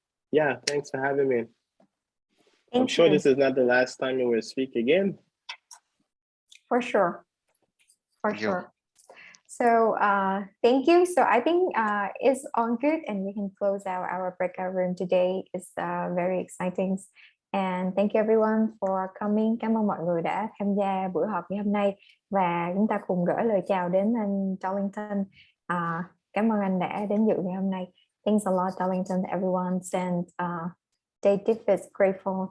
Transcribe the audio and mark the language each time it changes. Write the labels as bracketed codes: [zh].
[en] Yeah, thanks for having me. I'm sure this is not the last time you will speak again. For sure. So thank you. So I think it's all good, and we can close out our breakout room today. It's very exciting. And thank you everyone for coming. [vi] Cảm ơn mọi người đã tham gia buổi họp ngày hôm nay, và chúng ta cùng gửi lời chào đến anh Darlington. Cảm ơn anh đã đến dự ngày hôm nay. [en] Thanks a lot, Darlington, everyone, and David is grateful.